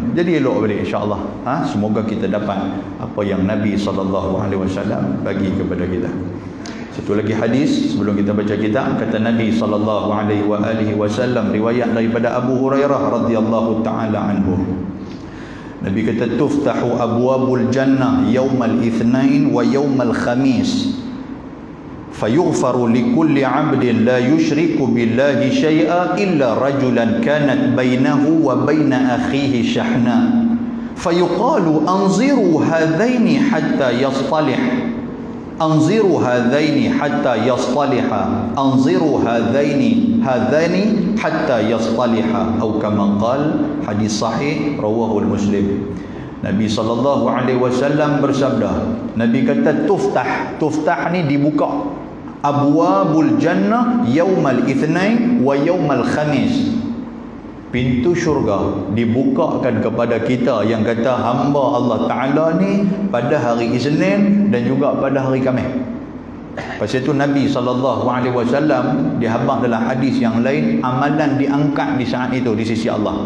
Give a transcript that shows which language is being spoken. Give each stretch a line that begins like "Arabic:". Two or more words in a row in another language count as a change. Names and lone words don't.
Malay: Jadi elok balik
Arabic: إن شاء الله.
Malay: Semoga kita dapat apa yang Nabi SAW bagi kepada kita. Satu lagi hadis sebelum kita baca kitab, kata Nabi SAW, riwayat daripada Abu Hurairah
Arabic: رضي الله تعالى عنه.
Malay: Nabi kata,
Arabic: تفتح أبواب الجنة يوم الاثنين ويوم الخميس، فيغفر لكل عبد لا يشرك بالله شيئا إلا رجلا كانت بينه وبين أخيه شحناء، فيقال أنظروا هذين حتى يصطلح، أنظروا هذين حتى يصطلحا، أنظروا هذين حتى يصطلحا, atau كما قال.
Malay: Hadis sahih
Arabic: رواه مسلم.
Malay: Nabi SAW bersabda, Nabi kata tuftah ni dibuka,
Arabic: أبواب الجنة يوم الاثنين ويوم الخميس,
Malay: pintu syurga dibukakan kepada kita yang kata hamba Allah Ta'ala ni pada hari Isnin dan juga pada hari Khamis. Pasal itu Nabi SAW dihabaq dalam hadis yang lain, amalan diangkat di saat itu di sisi Allah.